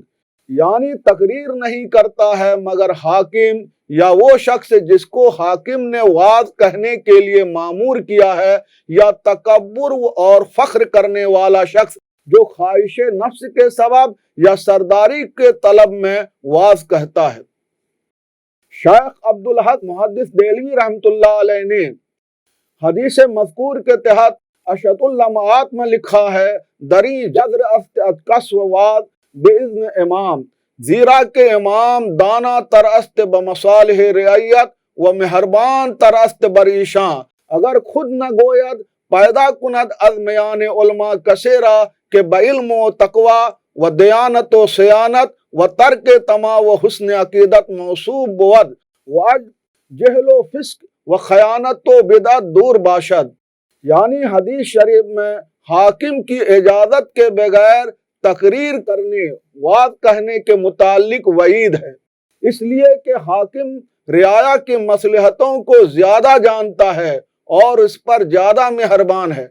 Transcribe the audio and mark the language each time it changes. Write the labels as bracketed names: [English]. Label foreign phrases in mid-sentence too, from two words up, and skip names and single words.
[Urdu] یعنی تقریر نہیں کرتا ہے مگر حاکم یا وہ شخص جس کو حاکم نے وعظ کہنے کے لیے مامور کیا ہے، یا تکبر اور فخر کرنے والا شخص جو خواہش نفس کے سبب یا سرداری کے طلب میں وعظ کہتا ہے۔ شیخ عبدالحق محدث دہلوی [Arabic] رحمۃ اللہ علیہ [Urdu] نے حدیث مذکور کے تحت اشط اللمعات میں لکھا ہے، دری [Persian] جدر افت اتکس و وعظ باذن امام، زیرا کہ امام دانا تر است بمصالح رعیت و مہربان تر است بریشاں، اگر خود نہ گوید پیدا کند از میان علماء کثیرا کہ بعلم و تقوی و دیانت و سیانت و ترک طمع و حسن عقیدت موصوب بود و از جہل و فسق و خیانت و بدعت دور باشد۔ [Urdu] یعنی حدیث شریف میں حاکم کی اجازت کے بغیر تقریر کرنے، وعظ کہنے کے متعلق وعید ہے، اس لیے کہ حاکم رعایا کی مصلحتوں کو زیادہ جانتا ہے اور اس پر زیادہ مہربان ہے۔